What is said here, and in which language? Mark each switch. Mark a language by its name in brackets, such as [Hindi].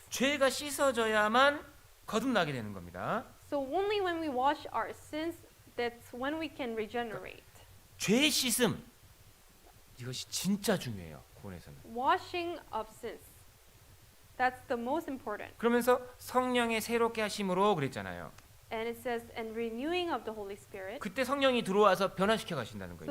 [Korean] 죄가 씻어져야만 거듭나게 되는 겁니다. [English] So only when we wash our sins, that's when we can regenerate. [Korean] 죄 씻음 이것이 진짜 중요해요. 구원에서는. [English] Washing of sins. That's the most important. [Korean] 그러면서 성령의 새롭게 하심으로 그랬잖아요. [English] And it says, and renewing of the Holy Spirit. [Korean] 그때 성령이 들어와서 변화시켜 가신다는 거예요.